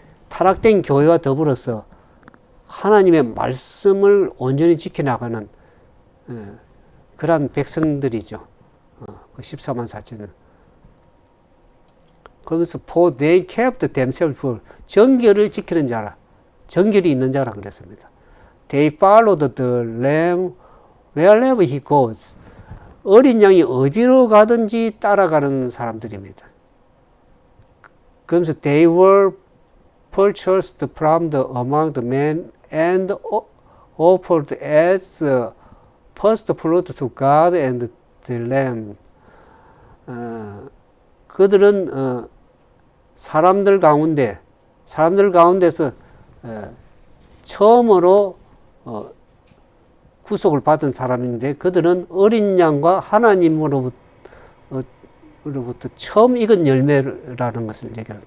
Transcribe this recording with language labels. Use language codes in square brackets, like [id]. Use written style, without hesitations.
[ko] 타락된 교회와 더불어서 하나님의 말씀을 온전히 지켜나가는 그러한 백성들이죠. 그 14만 4천은. 그러면서 [en] for they kept themselves pure. [ko] 정결을 지키는 자라. 정결이 있는 자라 그랬습니다. [en] They followed the lamb wherever he goes. [ko] 어린 양이 어디로 가든지 따라가는 사람들입니다. 그러면서 [en] they were purchased from the among the men and offered as first fruit to God and the Lamb. [ko] 그들은 사람들 가운데서 처음으로 구속을 받은 사람인데 그들은 어린 양과 하나님으로부터 처음 익은 열매라는 것을 얘기합니다.